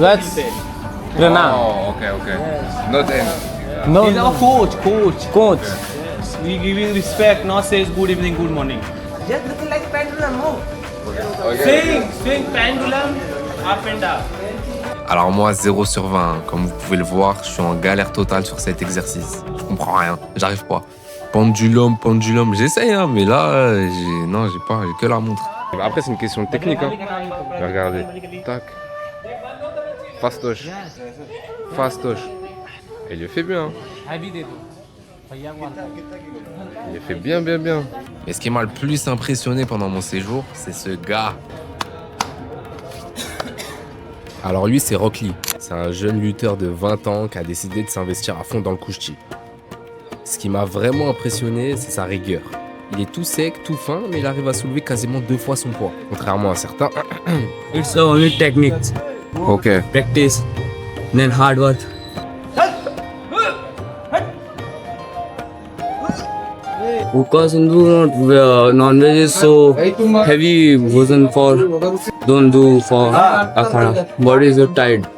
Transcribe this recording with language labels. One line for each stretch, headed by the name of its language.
English: That's Rana. Oh, okay. Not him. No, he's our coach. Yes, we giving respect, not says good evening, good morning. Just looking like pendulum, no? Swing pendulum, up and down.
French: Alors moi, 0 sur 20, hein. Comme vous pouvez le voir, je suis en galère totale sur cet exercice. Je comprends rien, j'arrive pas. Pendulum, j'essaye, hein, mais là, j'ai que la montre. Après, c'est une question de technique. Hein. Regardez. Tac. Fastoche. Et il le fait bien. Hein. Il le fait bien. Mais ce qui m'a le plus impressionné pendant mon séjour, c'est ce gars. Alors lui, c'est Rock Lee. C'est un jeune lutteur de 20 ans qui a décidé de s'investir à fond dans le kushti. Ce qui m'a vraiment impressionné, c'est sa rigueur. Il est tout sec, tout fin, mais il arrive à soulever quasiment 2 fois son poids. Contrairement à certains.
English: It's only technique, Ok. practice, then hard work. Because Hindu non-veg is so heavy version for don't do for akhada. Body is tired.